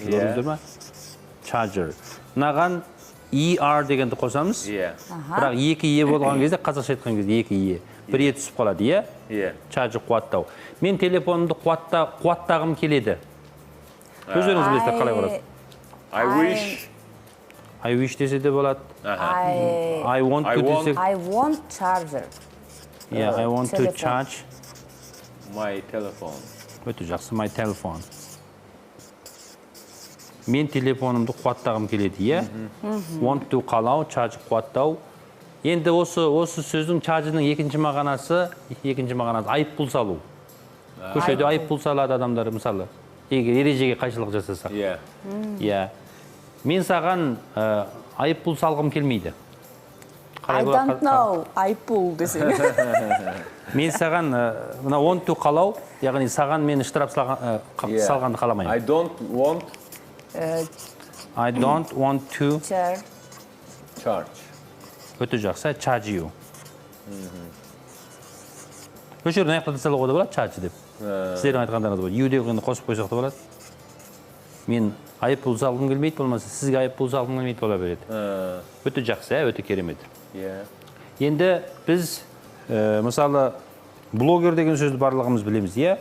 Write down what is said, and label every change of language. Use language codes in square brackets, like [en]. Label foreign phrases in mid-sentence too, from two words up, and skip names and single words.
[kk] Көрдіңіздер ме? Charger. Мынаған ER дегенді қосамыз. Бірақ екі е болған кезде, қазақша айтқан кезде екі е. Бір е түсіп қалады, иә? Charger қуаттау. Мен телефонымды қуаттағым келеді. Өздеріңіз білесіздер қалай болады? [en] I wish. I wish [kk] десе де болады. [en] I want to [kk] десек. [en] I want charger. Yeah, I want to charge. My telephone. [kk] Өте жақсы, [en] my telephone. [kk] Мен телефонымды қуаттағым келеді, иә? [en] Want to [kk] қалау, charge қуаттау. Енді осы сөздің charge'ның екінші мағынасы айыппұл салу. Көшеде айыппұл салады адамдар, мысалы. Егер ережеге қайшылық жасасақ. Иә. Мен саған айыппұл салғым келмейді. [en] I don't know, [kk] айыппұл десең. Мен саған, мына [en] want to [kk] қалау, яғни саған мені штраф салғанды қаламайым. [en] I don't want to charge. [kk] Өте жақсы, [en] charge you. [kk] Өшерін аяқтады салуға да болады, charge деп. Сіздердің айтқандарыңыз болады. You дегенді қосып қойсақ та болады. Мен айыппұл салғым келмейді, болмаса сізге айыппұл салғым келмейді бола береді. Өте жақсы, өте керемет. Енді біз, мысалы, блогер деген сөзді барлығымыз білеміз, иә?